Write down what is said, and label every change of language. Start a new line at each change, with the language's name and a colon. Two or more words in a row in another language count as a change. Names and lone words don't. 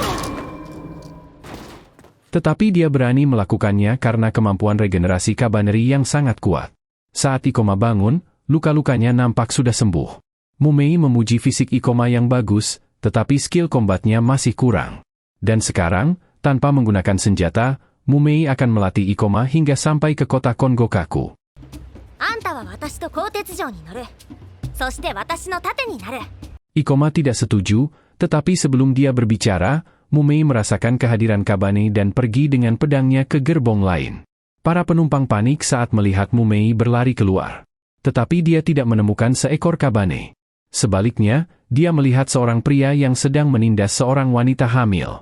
Indonesian: Tetapi dia berani melakukannya karena kemampuan regenerasi Kabaneri yang sangat kuat. Saat Ikoma bangun, luka-lukanya nampak sudah sembuh. Mumei memuji fisik Ikoma yang bagus, tetapi skill kombatnya masih kurang. Dan sekarang, tanpa menggunakan senjata, Mumei akan melatih Ikoma hingga sampai ke kota Kongokaku.
Japanese: あんたは私と鋼鉄城に乗る。そして私の盾になる。
Indonesian: Ikoma tidak setuju, tetapi sebelum dia berbicara, Mumei merasakan kehadiran Kabane dan pergi dengan pedangnya ke gerbong lain. Para penumpang panik saat melihat Mumei berlari keluar. Tetapi dia tidak menemukan seekor Kabane. Sebaliknya, dia melihat seorang pria yang sedang menindas seorang wanita hamil.